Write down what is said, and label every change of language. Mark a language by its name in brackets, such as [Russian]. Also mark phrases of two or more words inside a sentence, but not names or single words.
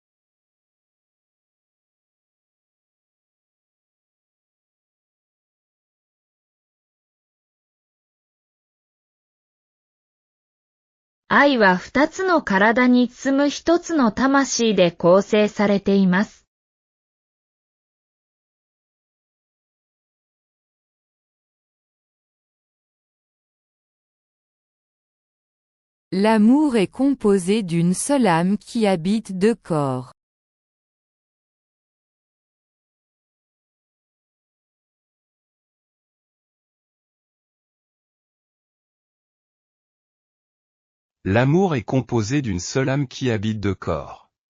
[Japanese] « 愛は二つの体に包む一つの魂で構成されています。 [French] L'amour est composé d'une seule âme qui habite deux corps. L'amour est composé d'une seule âme qui habite deux corps.